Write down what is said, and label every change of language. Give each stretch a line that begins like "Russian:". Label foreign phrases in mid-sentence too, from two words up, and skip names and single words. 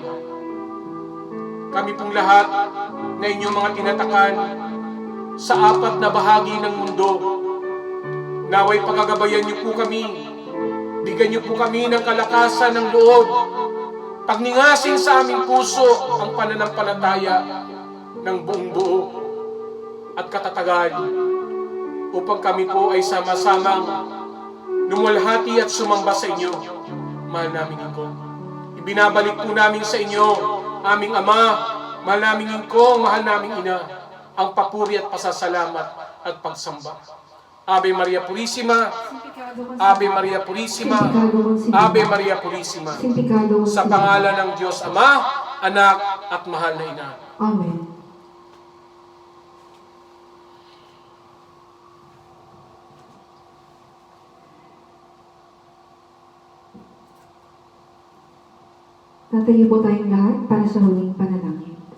Filipino: Kami pong lahat na inyong mga tinatakan sa apat na bahagi ng mundo, naway pagagabayan niyo po kami, bigyan niyo po kami ng kalakasan ng loob, pagningasin sa aming puso ang pananampalataya ng buong buo at katatagan upang kami po ay sama-samang lumulhati at sumamba sa inyo, mahal naming Ingkong. Ibinabalik po namin sa inyo, aming Ama, mahal naming Ingkong, mahal naming Ina, ang papuri at pasasalamat at pagsamba.
Spanish: Ave Maria Purísima, Ave Maria Purísima, Ave Maria Purísima.
Filipino: Sa pangalan ng Diyos Ama, Anak, at Mahal na Ina. Amen. Tatayo po tayong lahat para sa huling panalangin.